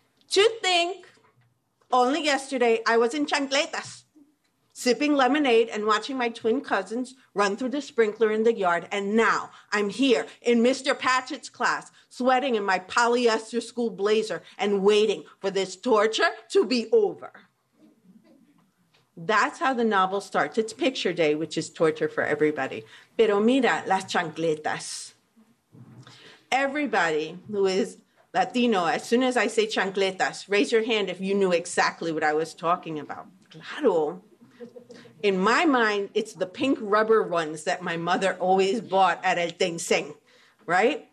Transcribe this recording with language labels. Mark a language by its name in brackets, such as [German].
[English] To think, only yesterday I was in chancletas, sipping lemonade and watching my twin cousins run through the sprinkler in the yard, and now I'm here in Mr. Patchett's class, sweating in my polyester school blazer and waiting for this torture to be over. That's how the novel starts. It's picture day, which is torture for everybody. [Spanish] Pero mira, las chancletas. [English] Everybody who is Latino, as soon as I say chancletas, raise your hand if you knew exactly what I was talking about. [Spanish] Claro. [English] In my mind, it's the pink rubber ones that my mother always bought at El Tenseng, right?